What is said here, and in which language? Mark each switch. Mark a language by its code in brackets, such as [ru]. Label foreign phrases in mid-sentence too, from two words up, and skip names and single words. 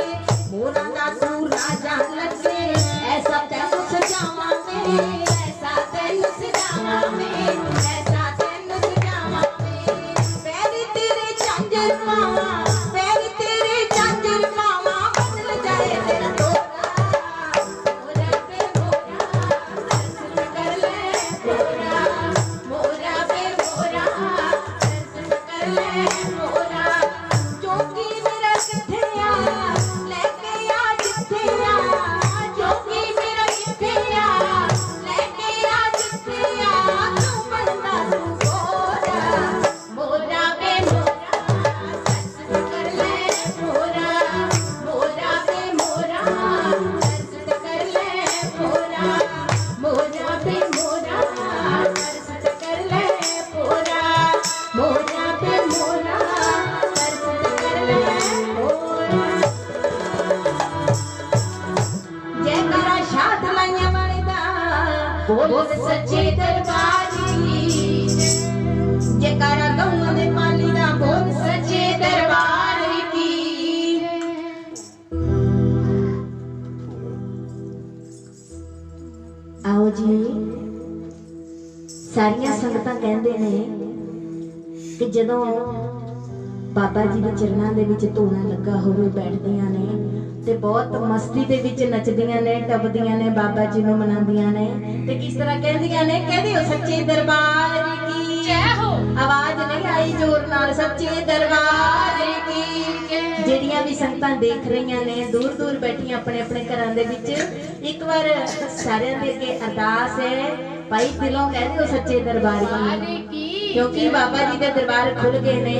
[pa] ਮੋਰਾਂ ਦਾ ਤੂੰ ਰਾਜਾ ਲੱਗੇ ਐਸਾ ਤੈਨੂੰ ਸਜਾਵਾਂ ਮੇਰੇ, ਐਸਾ ਤੈਨੂੰ ਸਜਾਵਾਂ ਮੇਰੇ, ਐਸਾ ਤੈਨੂੰ ਸਜਾਵਾਂ ਮੇਰੇ। ਪੈਰੀਂ ਤੇਰੇ ਝਾਂਜਰ ਪਾਵਾਂ, ਪੈਰੀਂ ਤੇਰੇ ਝਾਂਜਰ ਪਾਵਾਂ, ਬਦਲ ਜਾਏ ਤੇਰਾ ਤੋਰਾ। ਮੋਰਾ ਪੇ ਮੋਰਾ ਦਰਸ਼ਨ ਕਰ ਲੇ ਮੋਰਾ, ਮੋਰਾ ਪੇ ਮੋਰਾ ਦਰਸ਼ਨ ਕਰ ਲੇ ਮੋਰਾ। ਜੋਗੀ ਮੇਰਾ ਕਿੱਥੇ ਆ ਲੈਕੇ ਆ ਜਿੱਥੇ ਆ, ਜੋਗੀ ਮੇਰਾ ਕਿੱਥੇ ਆ ਲੈਕੇ ਆ ਜਿੱਥੇ ਆ, ਤੂੰ ਬਣਦਾ ਤੂੰ ਗੋਰਾ। ਮੋਰਾ ਪੇ ਮੋਰਾ ਦਰਸ਼ਨ ਕਰ ਲੇ ਮੋਰਾ, ਮੋਰਾ ਪੇ ਮੋਰਾ ਦਰਸ਼ਨ ਕਰ ਲੇ ਮੋਰਾ, ਮੋਰਾ ਪੇ ਮੋਰਾ ਦਰਸ਼ਨ ਕਰ ਲੇ ਮੋਰਾ, ਮੋਰਾ ਪੇ ਮੋਰਾ ਦਰਸ਼ਨ ਕਰ ਲੇ ਮੋਰਾ। ਜੈਕਾਰਾ ਸ਼ਾਦ ਲਾਇਆ ਵਾਲੇ ਦਾ ਬੋਲ ਸੱਚੇ ਦਰਬਾਰ ਕੀ, ਜੈਕਾਰਾ ਗਊਆਂ ਦੇ ਪਾਲੀ ਦਾ ਬੋਲ ਸੱਚੇ ਦਰਬਾਰ ਕੀ। ਆਓ ਜੀ ਸਾਰੀਆਂ ਸੰਗਤਾਂ ਕਹਿੰਦੇ ਨੇ ਕਿ ਜਦੋਂ ਬਾਬਾ ਜੀ ਦੇ ਚਰਨਾਂ ਦੇ ਵਿੱਚ ਧੂਣਾ ਲੱਗਾ ਹੋਵੇ ਬੈਠਦੀਆਂ ਨੇ ਤੇ ਬਹੁਤ ਮਸਤੀ ਦੇ ਵਿੱਚ ਨੱਚਦੀਆਂ ਨੇ, ਟੱਪਦੀਆਂ ਨੇ, ਬਾਬਾ ਜੀ ਨੂੰ ਮਨਾਉਂਦੀਆਂ ਨੇ। ਤੇ ਕਿਸ ਤਰ੍ਹਾਂ ਕਹਿੰਦੀਆਂ ਨੇ, ਕਹਿੰਦੇ ਹੋ ਸੱਚੇ ਦਰਬਾਰ ਕੀ [hi] जय हो। [pa] ਆਵਾਜ਼ ਨਹੀਂ ਆਈ ਜ਼ੋਰ ਨਾਲ, ਸੱਚੇ ਦਰਬਾਰ ਕੀ। ਜਿਹੜੀਆਂ ਵੀ ਸੰਗਤਾਂ ਦੇਖ ਰਹੀਆਂ ਨੇ ਦੂਰ ਦੂਰ ਬੈਠੀਆਂ ਆਪਣੇ ਆਪਣੇ ਘਰਾਂ ਦੇ ਵਿੱਚ, ਇੱਕ ਵਾਰ ਸਾਰਿਆਂ ਦੇ ਅੱਗੇ ਅਰਦਾਸ ਹੈ, ਭਾਈ ਦਿਲੋਂ ਕਹਿੰਦੇ ਹੋ ਸੱਚੇ ਦਰਬਾਰ ਕੀ, ਕਿਉਂਕਿ ਬਾਬਾ ਜੀ ਦੇ ਦਰਬਾਰ ਖੁੱਲ ਗਏ ਨੇ।